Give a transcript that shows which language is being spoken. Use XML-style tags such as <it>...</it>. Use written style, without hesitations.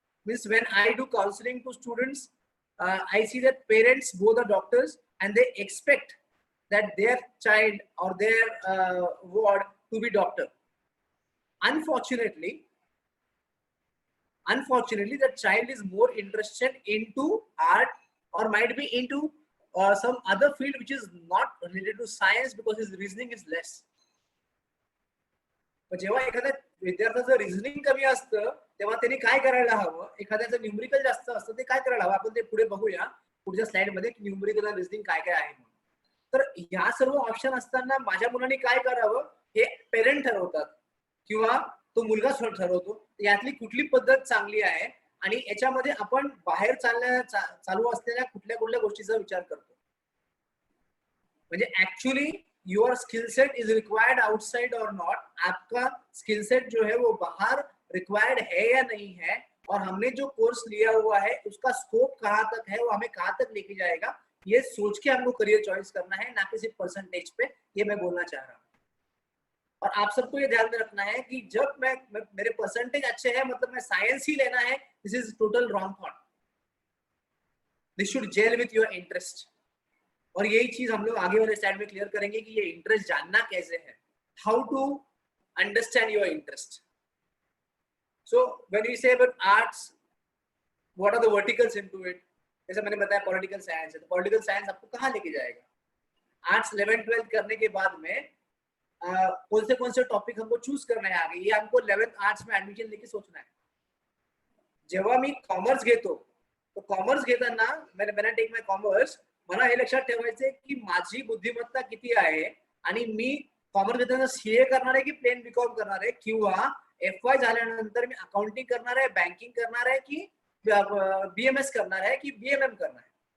<en>Means when I do counseling to students, I see that parents go the doctors and they expect that their child or their ward to be doctor. Unfortunately, the child is more interested into art or might be into some other field which is not related to science because his reasoning is less.</en> <mr>पण जेव्हा एखाद्या विद्यार्थ्याचं reasoning कमी असतं तेव्हा त्यांनी काय करायला हवं, एखाद्याचं न्यूमरिकल जास्त असतं ते काय करायला हवं, आपण ते पुढे बघूया पुढच्या स्लाइड मध्ये की न्यूमरिकल आणि रिझनिंग काय काय आहे म्हणून. तर ह्या सर्व ऑप्शन असताना माझ्या मुलांनी काय करावं हे पेरेंट ठरवतात किंवा तो मुलगा ठरवतो यातली कुठली पद्धत चांगली आहे आणि याच्यामध्ये आपण बाहेर चालू असलेल्या कुठल्या गोष्टीचा विचार करतो.</mr> <en>म्हणजे actually your skill set is required outside or not.</en> <hi>आपका स्किल सेट जो है वो बाहर रिक्वायर्ड है या नहीं है, और हमने जो कोर्स लिया हुआ है उसका स्कोप कहाँ तक है, वो हमें कहाँ तक लेके जाएगा, ये सोच के हमको करियर चॉइस करना है, ना कि सिर्फ परसेंटेज पे. ये मैं बोलना चाह रहा हूँ. और आप सबको ये ध्यान में रखना है कि जब मेरे परसेंटेज अच्छे हैं मतलब मैं साइंस ही लेना है,</hi> <en>This is total wrong thought. This should gel with your interest.</en> <hi>और यही चीज हम लोग आगे वाले स्लाइड में क्लियर करेंगे कि ये इंटरेस्ट जानना कैसे है,</hi> <en>How to understand your interest. So when we say about arts, what are the verticals into it.</en> <hi>जैसे मैंने बताया पॉलिटिकल साइंस है, तो पॉलिटिकल साइंस आपको कहाँ लेके जाएगा. आर्ट्स 11th-12th करने के बाद में कौन से टॉपिक हमको चूज करना है आगे, ये हमको 11th आर्ट्स में ऍडमिशन लेके सोचना है.</hi> <mr>जेव्हा मी कॉमर्स घेतो तो कॉमर्स घेताना मैंने</mr> <en>take my commerce,</en> <mr>मला हे लक्षात ठेवायचंय की माझी बुद्धिमत्ता किती आहे आणि मी कॉमर्स घेताना सीए करणार आहे की प्लेन बीकॉम करणार आहे, किंवा FY झाल्यानंतर मी अकाउंटिंग करणार आहे, बँकिंग करणार आहे, की BMS करणार आहे, की BMM करणार आहे.</mr>